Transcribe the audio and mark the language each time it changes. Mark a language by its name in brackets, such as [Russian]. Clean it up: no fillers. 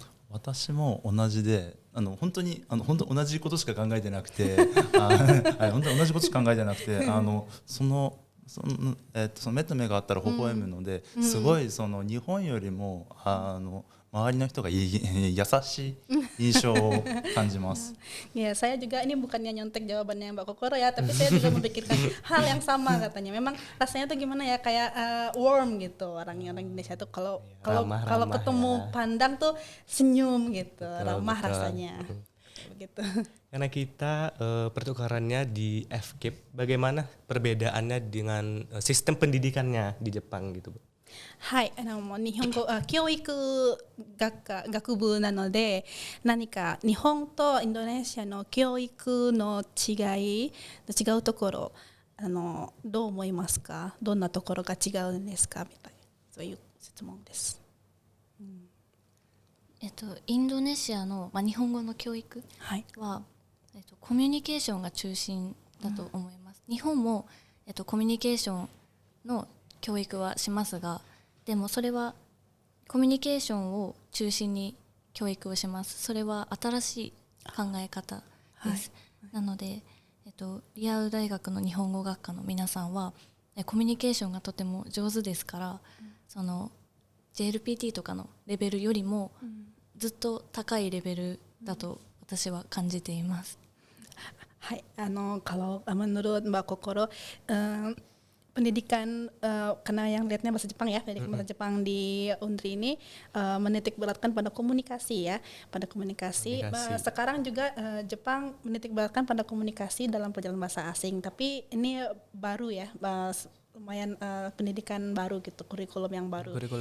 [Japanese] 私も同じで、本当に同じことしか考えてなくてはい、本当に同じことしか考えてなくて、その目と目があったら微笑むので、すごい日本よりも周りの人が優しい印象を感じます。 [Indonesian] Ya, saya juga ini bukannya nyontek jawabannya Mbak Kokoro ya, tapi saya juga memikirkan hal yang sama katanya. Memang rasanya tuh gimana ya, kayak warm gitu orang Indonesia tuh kalau ketemu ya. pandang tuh senyum gitu, Betul, ramah betul. rasanya. Begitu. Karena kita pertukarannya di FKIP, bagaimana perbedaannya dengan sistem pendidikannya di Jepang gitu, Bu? [Japanese] はい、日本語教育学部なので、何か日本とインドネシアの教育の違うところどう思いますか？どんなところが違うんですか？みたいな、そういう質問です。インドネシアの、日本語の教育は、コミュニケーションが中心だと思います。日本も、コミュニケーションの教育はしますが、でもそれはコミュニケーションを中心に教育をします。それは新しい考え方です。なので、リアウ大学の日本語学科の皆さんはコミュニケーションがとても上手ですから、その JLPT とかのレベルよりもずっと高いレベルだと私は感じています。 [Indonesian] Hai, kalau menurut Mbak Kokoro, pendidikan karena yang lihatnya bahasa Jepang ya, pendidikan bahasa Jepang di Undri ini menitik beratkan pada komunikasi ya, pada komunikasi. Sekarang juga Jepang menitik beratkan pada komunikasi dalam perjalanan bahasa asing, tapi ini baru ya, lumayan pendidikan baru gitu, kurikulum yang baru.